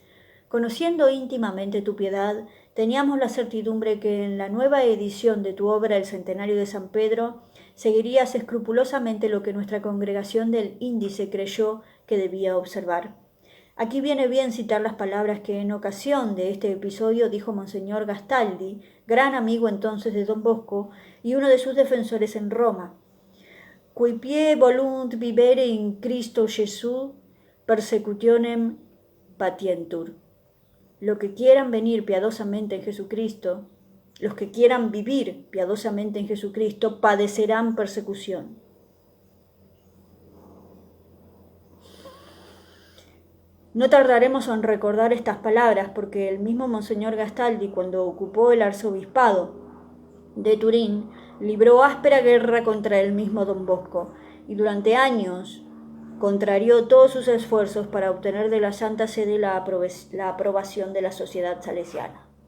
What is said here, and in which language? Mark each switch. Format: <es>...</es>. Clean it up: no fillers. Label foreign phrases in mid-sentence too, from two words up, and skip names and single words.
<es>Conociendo íntimamente tu piedad, teníamos la certidumbre que en la nueva edición de tu obra El Centenario de San Pedro seguirías escrupulosamente lo que nuestra congregación del Índice creyó que debía observar. Aquí viene bien citar las palabras que en ocasión de este episodio dijo Monseñor Gastaldi, gran amigo entonces de don Bosco y uno de sus defensores en Roma.</es> <la>Qui pie volunt vivere in Cristo Gesù, persecutionem patientur.</la> <es>Los que quieran venir piadosamente en Jesucristo, los que quieran vivir piadosamente en Jesucristo, padecerán persecución. No tardaremos en recordar estas palabras, porque el mismo Monseñor Gastaldi, cuando ocupó el arzobispado de Turín, libró áspera guerra contra el mismo don Bosco, y durante años contrarió todos sus esfuerzos para obtener de la Santa Sede la aprobación de la sociedad salesiana.</es>